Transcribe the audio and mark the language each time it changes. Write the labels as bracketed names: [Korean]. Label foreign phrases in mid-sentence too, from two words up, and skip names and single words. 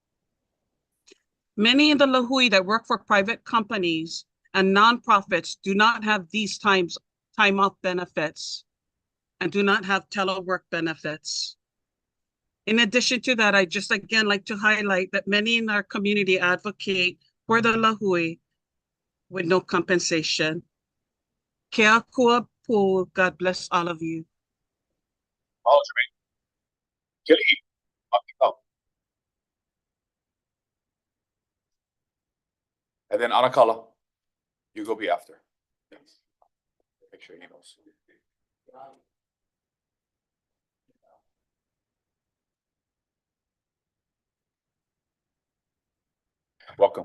[English] Many in the Lahui that work for private companies and nonprofits do not have these time off benefits and do not have telework benefits. In addition to that, I just again like to highlight that many in our community advocate for the Lahui with no compensation. [Hawaiian] Kea kua pu, [English] God bless all of you. And then Anakala, you go be after. Make sure he knows. Welcome.